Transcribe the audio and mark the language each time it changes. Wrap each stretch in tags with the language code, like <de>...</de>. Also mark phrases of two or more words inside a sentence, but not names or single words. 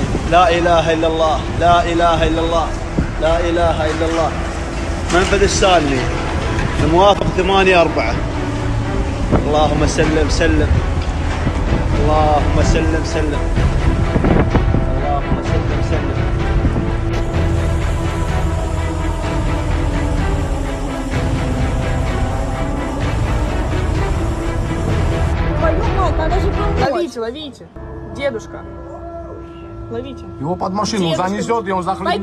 <ar>لا إله إلا الله لا إله إلا الله لا إله إلا الله. منفذ السالمي الموافق 8/4. اللهم سلم سلم اللهم سلم سلم اللهم سلم سلم.</ar> <ru>Ловите, ловите. Дедушка. Ловите. Его под машину занесет, и он захлебнется.</ru>